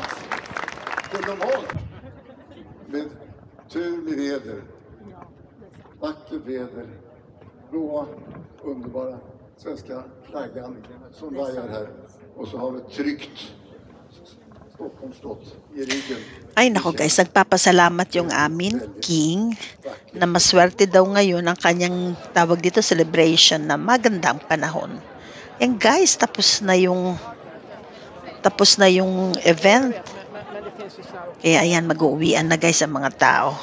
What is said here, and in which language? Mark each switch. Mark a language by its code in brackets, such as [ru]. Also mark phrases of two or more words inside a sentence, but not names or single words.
[sv] Det är normalt. Med tur med väder. Vackert väder. Blåa, underbara svenska flaggan som vajar här. Och så har vi tryckt Stockholm slott i ryggen. [tl] Ay nako guys, nagpapasalamat yung amin king na maswerte daw ngayon ang kanyang tawag dito celebration na magandang panahon. Yan guys, tapos na yung event. Kaya ayan, mag-uuwian na guys ang mga tao.